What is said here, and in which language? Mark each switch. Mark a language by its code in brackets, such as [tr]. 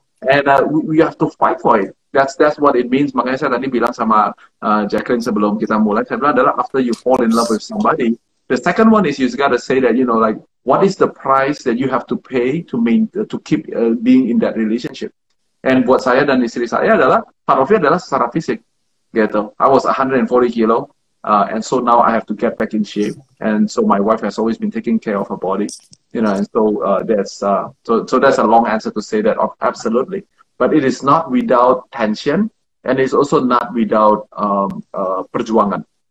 [en] And we have to fight for it. That's what it means. [id] Makanya saya tadi bilang sama Jackline sebelum kita mulai, saya bilang adalah [en] after you fall in love with somebody, the second one is you gotta say that, like, what is the price that you have to pay to keep being in that relationship? [id] And buat saya dan istri saya adalah, [en] part of it [id] adalah secara fisik, gitu. [en] I was 140 kilo, and so now I have to get back in shape. And so my wife has always been taking care of her body. And so that's a long answer to say that absolutely, but it is not without tension, and it's also not without perjuangan.